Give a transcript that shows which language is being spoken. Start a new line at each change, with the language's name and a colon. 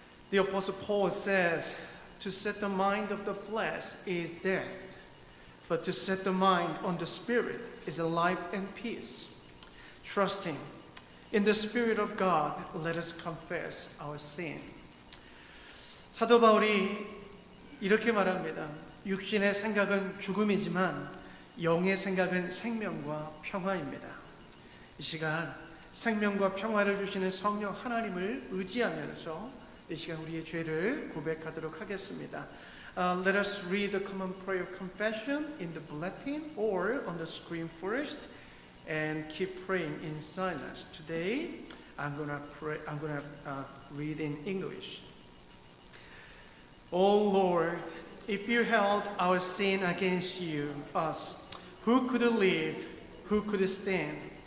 English: The Apostle Paul says, to set the mind of the flesh is death, but to set the mind on the Spirit is life and peace. Trusting in the Spirit of God, let us confess our sin.
Korean: 사도 바울이 이렇게 말합니다. 육신의 생각은 죽음이지만 영의 생각은 생명과 평화입니다. 이 시간 생명과 평화를 주시는 성령 하나님을 의지하면서 이 시간 우리의 죄를 고백하도록 하겠습니다.
English: Let us read the common prayer confession in the bulletin or on the screen first, and keep praying in silence. Today, I'm gonna read in English. O Lord, if you held our sin against us, who could live? Who could stand?